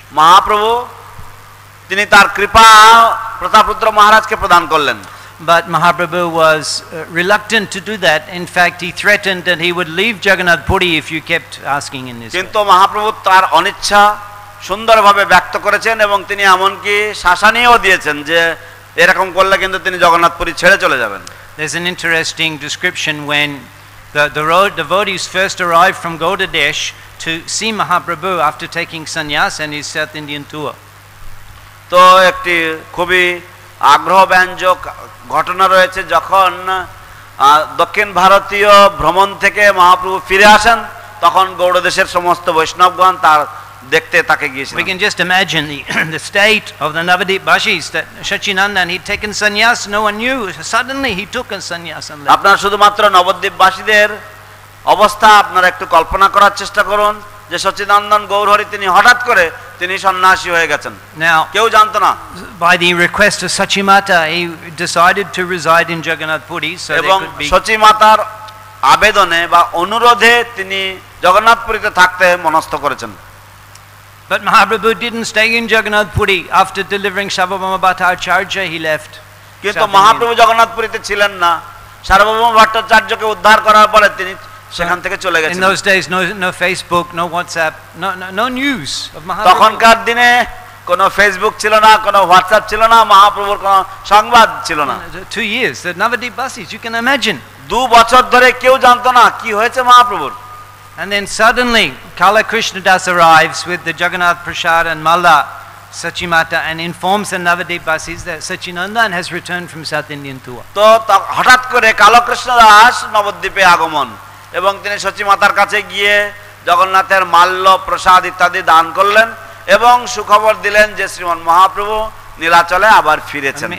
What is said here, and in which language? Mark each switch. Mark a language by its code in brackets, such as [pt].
[bn] মহাপ্রভু তিনি তার কৃপা প্রতাপরুদ্র মহারাজকে প্রদান করলেন। [en] But Mahaprabhu was reluctant to do that. In fact, he threatened that he would leave Jagannath Puri if you kept asking in this. [bn] কিন্তু মহাপ্রভু তার অনিচ্ছা সুন্দরভাবে ব্যক্ত করেছেন এবং তিনি এমনকি শাসানিও দিয়েছেন যে এরকম করলে কিন্তু তিনি জগন্নাথপুরী ছেড়ে চলে যাবেন। [en] There's an interesting description when the devotees first arrived from Gaudadesh to see Mahaprabhu after taking sannyas and his South Indian tour. [bn] তো একটি খুবই আগ্রহব্যঞ্জক ঘটনা রয়েছে, যখন দক্ষিণ ভারতীয় ভ্রমণ থেকে মহাপ্রভু ফিরে আসেন তখন গৌড়দেশের সমস্ত বৈষ্ণবগণ তার দেখতে তাকে গিয়েছিলেন। [en] We can just imagine the state of the Navadip Bashis that Shachinandan, he'd taken sannyas, no one knew. Suddenly he took a sannyas and left. [bn] আপনারা শুধুমাত্র নবদ্বীপবাসীদের অবস্থা আপনারা একটু কল্পনা করার চেষ্টা করুন যে সচ্চিদানন্দ গৌরহরি তিনি হঠাৎ করে তিনি সন্ন্যাসী হয়ে গেছেন, [en] Now, [bn] কেউ জানতো না। [en] by the request of Sachimata, he decided to reside in Jagannath Puri, so they [bn] এবং [en] could be. [bn] সচিমাতার আবেদনে বা অনুরোধে তিনি জগন্নাথপুরীতে থাকতে মনস্থ করেছেন। [en] But Mahaprabhu didn't stay in Jagannath Puri. After delivering Sarvabhauma Bhattacharya, he left. [bn] কিন্তু মহাপ্রভু জগন্নাথপুরীতে ছিলেন না, সার্বভৌম ভট্টাচার্যকে উদ্ধার করার পরে তিনি সেখান থেকে চলে গেছেন। [en] In those days, no Facebook, no WhatsApp, no news of Mahaprabhu. [bn] তখনকার দিনে কোনো ফেসবুক ছিল না, কোনো হোয়াটসঅ্যাপ ছিল না, মহাপ্রভুর কোনো সংবাদ ছিল না। [en] 2 years, the Navadip Basis, you can imagine. [bn] 2 বছর ধরে কেউ জানতো না কি হয়েছে মহাপ্রভুর। [en] And then suddenly, Kala Krishnadas arrives with the Jagannath Prasad and Malla Sachimata and informs the Navadip Basis that Sachinandan has returned from South Indian tour. [bn] তো হঠাৎ করে কালকৃষ্ণ দাস নবদ্বীপে আগমন এবং তিনি সচিমাতার কাছে গিয়ে জগন্নাথের মাল্য প্রসাদ ইত্যাদি দান করলেন এবং সুখবর দিলেন যে শ্রীমান মহাপ্রভু নীলাচলে আবার ফিরেছেন।